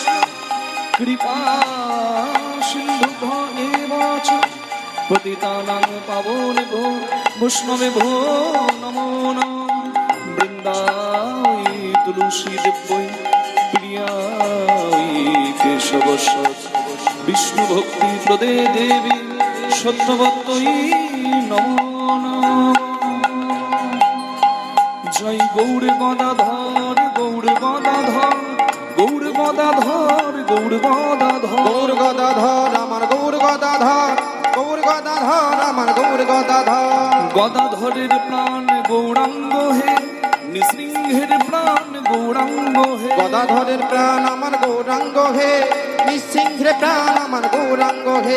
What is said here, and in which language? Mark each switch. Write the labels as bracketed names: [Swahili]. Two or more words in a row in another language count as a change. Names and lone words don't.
[Sanskrit] कृपा सिन्धुभ्यो एव च पतितानां पावनेभ्यो वैष्णवेभ्यो नमो नमः वृन्दावै तुलसीदेव्यै प्रियायै केशवस्य विष्णु भक्ति प्रदे देवी सत्यवत्तई नमो नमः जय गौर गदाधर गौर गदाधर गौर गदाधर गौर गदाधर [Bangla] গৌর গদাধর আমার গৌর গদাধর গৌর গদাধর আমার গৌর গদাধর গদাধরের প্রাণ গৌরাঙ্গ হে নৃসিংহের প্রাণ গৌরাঙ্গ হে গদাধরের প্রাণ আমার গৌরাঙ্গ হে নিঃসিংহের প্রাণ আমার গৌরাঙ্গ হে